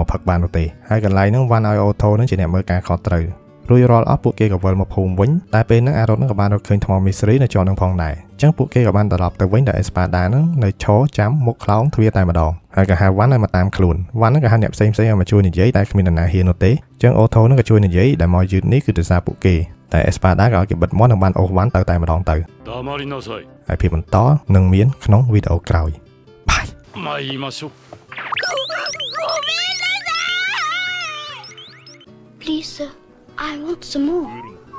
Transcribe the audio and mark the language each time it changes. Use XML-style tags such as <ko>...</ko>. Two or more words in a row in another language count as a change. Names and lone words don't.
<km>មកផឹកបាននោះទេហើយកន្លែងហ្នឹងវ៉ាន់ឲ្យអូថូនឹងជាអ្នកមើលការខុសត្រូវរួចរាល់អស់ពួកគេក៏វិលមកភូមិវិញតែពេលហ្នឹងអារ៉ុតនឹងក៏បានរកឃើញថ្មមីស្រីនៅជាប់នឹងផងដែរអញ្ចឹងពួកគេក៏បានត្រឡប់ទៅវិញដោយអេស្ប៉ាដានឹងនៅឈរចាំមុខខ្លោងទ្វារតែម្ដងហើយក៏ហៅវ៉ាន់ឲ្យមកតាមខ្លួនវ៉ាន់នឹងក៏ហៅអ្នកផ្សេងៗឲ្យមកជួយនិយាយតែគ្មាននរណាហ៊ាននោះទេអញ្ចឹងអូថូនឹងក៏ជួយនិយាយដែលមកយឺតនេះគឺដោយសារពួកគេតែអេស្ប៉ាដាក៏ឲ្យគេបិទមាត់និងបានអូសវ៉ាន់ទៅតែម្ដងទៅហើយភាពបន្តនឹងមានក្នុងវីដេអូក្រោយបាយ</km> <ja>参りましょう。</ja> <en>Please, sir, I want some more.</en>